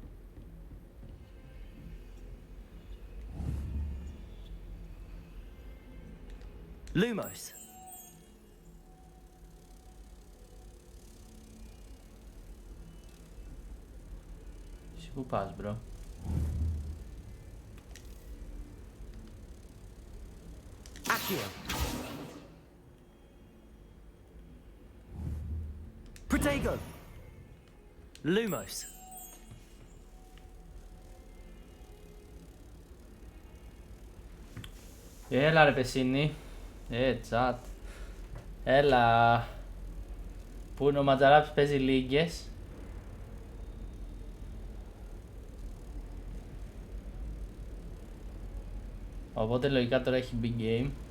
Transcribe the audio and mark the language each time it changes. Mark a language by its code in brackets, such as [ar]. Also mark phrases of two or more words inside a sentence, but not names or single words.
[en] Lumos. [el] Εσύ που πας μπρο. [en] Accio. Protego. Lumos. [el] Έλα ρε Πεσίνη. Τσάτ. Έλα. Πού είναι ο Ματζαράπης, παίζει λίγκες. Οπότε λογικά τώρα έχει [en] big game.